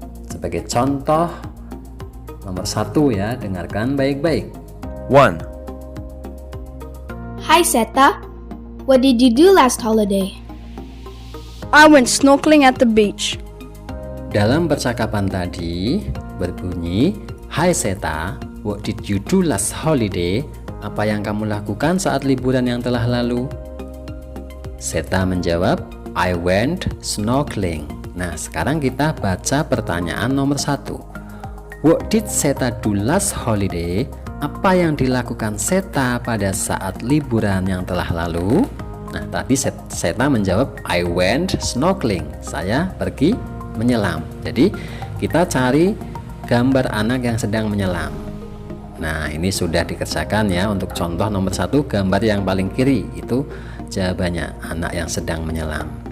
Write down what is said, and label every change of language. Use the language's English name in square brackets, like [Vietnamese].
[Indonesian] Sebagai contoh nomor 1 ya, dengarkan baik-baik. 1. [English] Hi Seta, what did you do last holiday? I went snorkeling at the beach. [Indonesian] Dalam percakapan tadi berbunyi, [English] Hi Seta, what did you do last holiday? [Indonesian] Apa yang kamu lakukan saat liburan yang telah lalu? [English] Seta [Indonesian] menjawab, [English] I went snorkeling. [Indonesian] Nah, sekarang kita baca pertanyaan nomor 1. [English] What did Seta do last holiday? [Indonesian] Apa yang dilakukan Seta pada saat liburan yang telah lalu? Nah, tadi Seta menjawab, [English] I went snorkeling. [Indonesian] Saya pergi menyelam. Jadi, kita cari gambar anak yang sedang menyelam. Nah, ini sudah dikerjakan ya. Untuk contoh nomor 1, gambar yang paling kiri itu jawabannya, anak yang sedang menyelam.